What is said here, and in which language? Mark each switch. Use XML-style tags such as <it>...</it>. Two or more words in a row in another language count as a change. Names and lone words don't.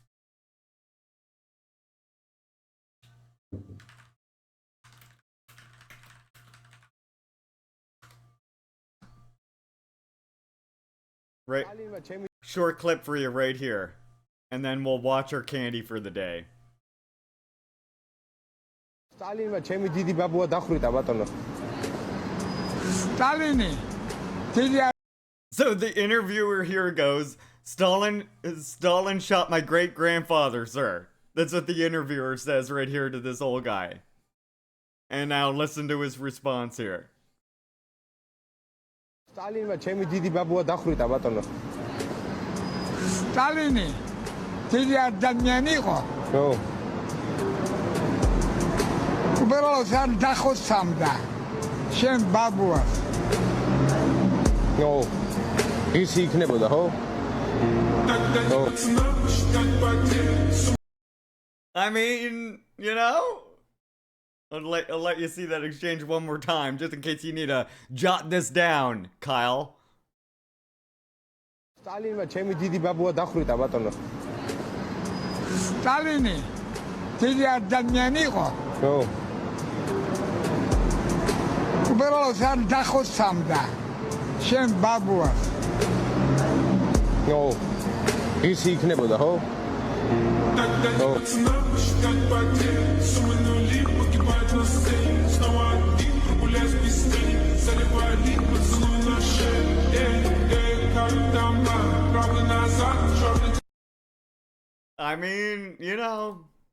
<en>Right. Short clip for you right here. And then we'll watch our candy for the day.</en> <ka>სტალინმა ჩემი დიდი ბაბუა დახვრიტა ბატონო. სტალინი დიდი</ka> <en>So the interviewer here goes, Stalin shot my great grandfather, sir. That's what the interviewer says right here to this old guy. And now listen to his response here.</en> <ka>სტალინმა ჩემი დიდი ბაბუა დახვრიტა ბატონო. სტალინი დიდი ადამიანი იყო. ხო. უბრალოდ არ დახოცამდა შენ ბაბუას. ხო. ისი იქნებოდა, ხო? ხო.</ka> <en>I mean, you know, I'll let you see that exchange one more time, just in case you need to jot this down, Kyle.</en> <ka>სტალინმა ჩემი დიდი ბაბუა დახვრიტა ბატონო. სტალინი დიდი ადამიანი იყო. ხო. უბრალოდ არ დახოცამდა შენ ბაბუას. ხო. ისი იქნებოდა, ხო? ხო.</ka> <en>I mean, you know.</en>